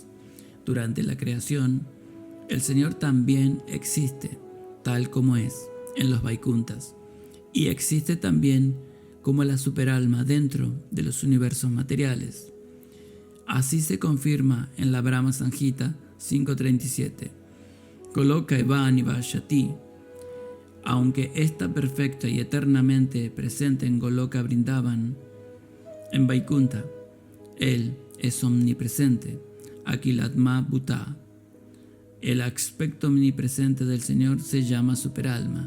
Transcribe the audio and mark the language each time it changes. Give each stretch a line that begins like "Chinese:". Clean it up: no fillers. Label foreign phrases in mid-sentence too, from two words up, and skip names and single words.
Spanish: Durante la creación, el Señor también existe, tal como es, en los Vaikuntas, y existe también como la superalma dentro de los universos materiales. Así se confirma en la Brahma Samhita 5.37.
Sanskrit: Goloka eva nivashati.
Spanish: Aunque está perfecta y eternamente presente en Goloka Vrindavan, en Vaikunta, Él es omnipresente,
Sanskrit: Akilatma Bhuta.
Spanish: El aspecto omnipresente del Señor se llama superalma.